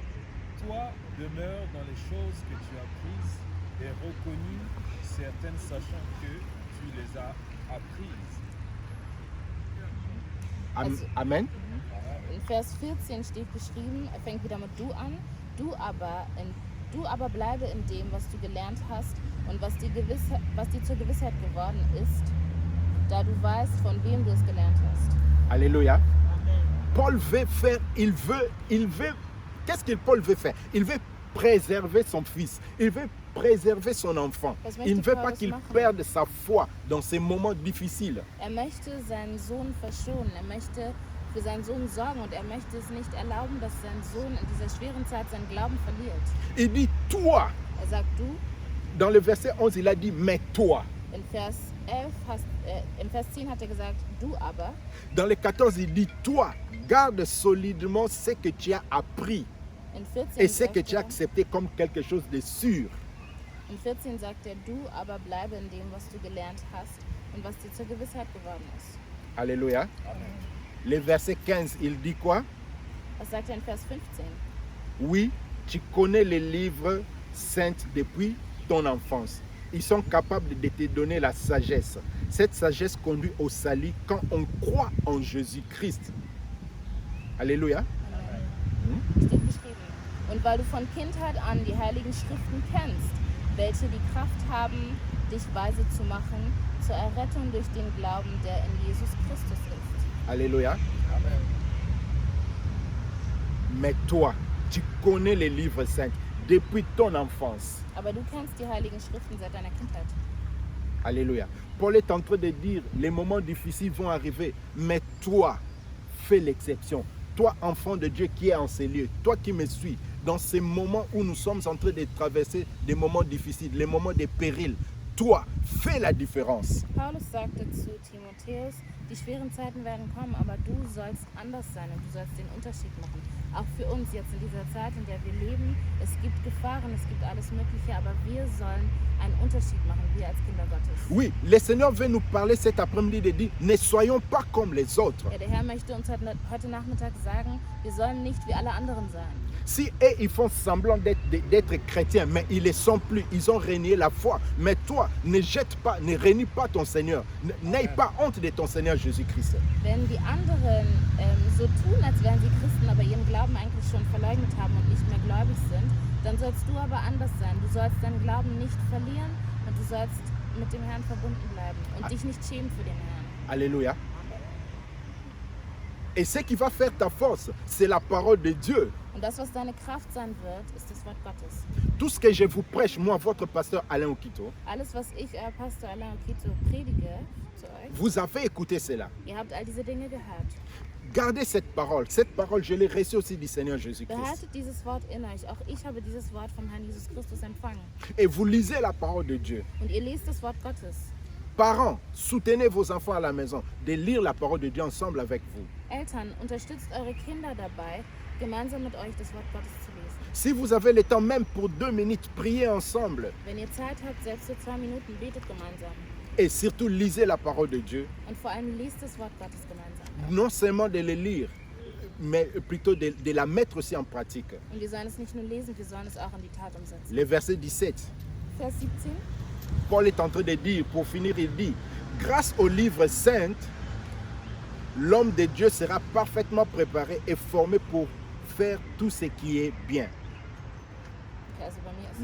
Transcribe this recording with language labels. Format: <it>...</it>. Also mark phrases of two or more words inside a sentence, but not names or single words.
<fr>Toi demeure dans les choses que tu as prises et reconnues, certaines sachant que tu les as apprises. Amen.</fr> <de>In Vers 14 steht geschrieben, er fängt wieder mit du an, du aber bleibe in dem, was du gelernt hast und was dir zur Gewissheit geworden ist, da du weißt, von wem du es gelernt hast.</de> <fr>Alléluia. Paul veut faire, qu'est-ce que Paul veut faire? Il veut préserver son fils. Il veut préserver son enfant. Il ne veut pas qu'il perde sa foi dans ces moments difficiles.</fr> <de>Er möchte seinen Sohn verschonen, er möchte für seinen Sohn sorgen und er möchte es nicht erlauben, dass sein Sohn in dieser schweren Zeit seinen Glauben verliert.</de> <fr>Il dit toi.</fr> <de>Er sagt du.</de> <fr>Dans le verset 11, il a dit mais toi.</fr> <de>In Vers 10 hat er gesagt, du aber.</de> <fr>Dans le 14, il dit toi, garde solidement ce que tu as appris</fr> <de>In 14</de> <fr>et ce</fr> <de>sagt</de> <fr>que tu as</fr> <de>er-</de> <fr>accepté comme quelque chose de sûr.</fr> <de>In 14 sagt er, du aber bleibe in dem, was du gelernt hast und was dir zur Gewissheit geworden ist.</de> <fr>Alléluia. Le verset 15, il dit quoi?</fr> <de>Was sagt er in Vers 15?</de> <fr>Oui, tu connais les livres saints depuis ton enfance. Ils sont capables de te donner la sagesse. Cette sagesse conduit au salut quand on croit en Jésus-Christ. Alléluia.</fr> <de>Steht geschrieben. Und weil du von Kindheit an die heiligen Schriften kennst, welche die Kraft haben, dich weise zu machen zur Errettung durch den Glauben, der in Jesus Christus ist.</de> <fr>Alléluia. Mais toi, tu connais les livres saints depuis ton enfance.</fr> <de>Aber du kennst die heiligen Schriften seit deiner Kindheit.</de> <fr>Alléluia. Paul est en train de dire, les moments difficiles vont arriver, mais toi, fais l'exception. Toi, enfant de Dieu qui est en ces lieux, toi qui me suis, dans ces moments où nous sommes en train de traverser des moments difficiles, les moments de péril, toi, fais la différence.</fr> <de>Paulus sagte zu Timotheus, die schweren Zeiten werden kommen, aber du sollst anders sein und du sollst den Unterschied machen. Auch für uns jetzt in dieser Zeit, in der wir leben, es gibt Gefahren, es gibt alles Mögliche, aber wir sollen einen Unterschied machen, wir als Kinder Gottes.</de> <fr>Oui, le Seigneur veut nous parler cet après-midi de dire, ne soyons pas comme les autres.</fr> <de>Ja, der Herr möchte uns heute Nachmittag sagen, wir sollen nicht wie alle anderen sein.</de> <fr>Si eux, ils font semblant d'être chrétiens, mais ils ne le sont plus, ils ont renié la foi. Mais toi, ne jette pas, ne renie pas ton Seigneur. N'aie pas honte de ton Seigneur Jésus-Christ.</fr> <de>Wenn die anderen so tun, als wären sie Christen, aber ihren Glauben eigentlich schon verleugnet haben und nicht mehr gläubig sind, dann sollst du aber anders sein. Du sollst deinen Glauben nicht verlieren und du sollst mit dem Herrn verbunden bleiben und dich nicht schämen für den Herrn.</de> <fr>Alléluia. Et ce qui va faire ta force, c'est la parole de Dieu.</fr> <de>Und das, was deine Kraft sein wird, ist das Wort Gottes.</de> <fr>Tout ce que je vous prêche, moi, votre pasteur Alain Okito,</fr> <de>Alles, was ich, euer Pastor Alain Okito, predige zu euch,</de> <fr>vous avez écouté cela.</fr> <de>ihr habt all diese Dinge gehört.</de> <fr>Gardez cette parole. Cette parole, je l'ai reçue aussi du Seigneur Jésus-Christ.</fr> <de>Behaltet dieses Wort in euch. Auch ich habe dieses Wort vom Herrn Jesus Christus empfangen.</de> <fr>Et vous lisez la parole de Dieu.</fr> <de>Und ihr lest das Wort Gottes.</de> <fr>Parents, soutenez vos enfants à la maison de lire la parole de Dieu ensemble avec vous.</fr> <de>Eltern, unterstützt eure Kinder dabei, gemeinsam mit euch das Wort Gottes zu lesen.</de> <fr>Si vous avez le temps, même pour 2 minutes, priez ensemble.</fr> <de>Wenn ihr Zeit habt, selbst für 2 Minuten, betet gemeinsam.</de> <fr>Et surtout, lisez la parole de Dieu.</fr> <de>Und vor allem lest das Wort Gottes gemeinsam.</de> <fr>Non seulement de le lire, mais plutôt de la mettre aussi en pratique.</fr> <de>Und wir sollen es nicht nur lesen, wir sollen es auch in die Tat umsetzen.</de> <fr>Le verset 17,</fr> <de>Vers 17.</de> <fr>Paul est en train de dire, pour finir, il dit, grâce au livre saint, l'homme de Dieu sera parfaitement préparé et formé pour faire tout ce qui est bien.</fr> <de>Okay, also bei mir ist</de>